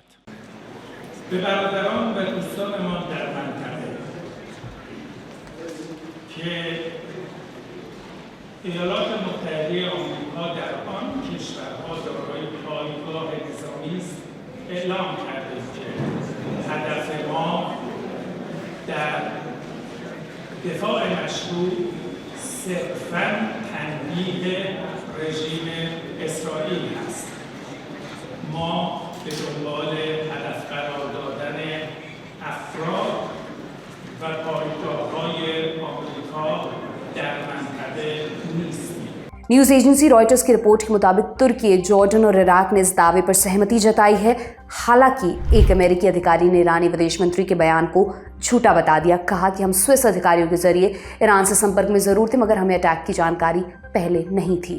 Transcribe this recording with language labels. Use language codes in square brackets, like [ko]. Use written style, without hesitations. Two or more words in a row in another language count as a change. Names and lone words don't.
[fa] به برادران و دوستان ما در منطقه که ایالات متحده آمریکا در آن کشورها دارای پایگاه نظامی است اعلام کردیم که هدف ما در دفاع مشروع صرفاً تنبیه رژیم اسرائیل است. ما به دنبال هدف قرار دادن افراد و پایگاه‌های آمریکا در منطقه نیستیم. [en] news agency [hi] रॉयटर्स की रिपोर्ट के मुताबिक तुर्की, जॉर्डन और इराक ने इस दावे पर सहमति जताई है। हालांकि एक अमेरिकी अधिकारी ने ईरानी विदेश मंत्री के बयान को झूठा बता दिया। कहा कि हम स्विस अधिकारियों के जरिए ईरान से संपर्क में जरूर थे, मगर हमें अटैक की जानकारी पहले नहीं थी।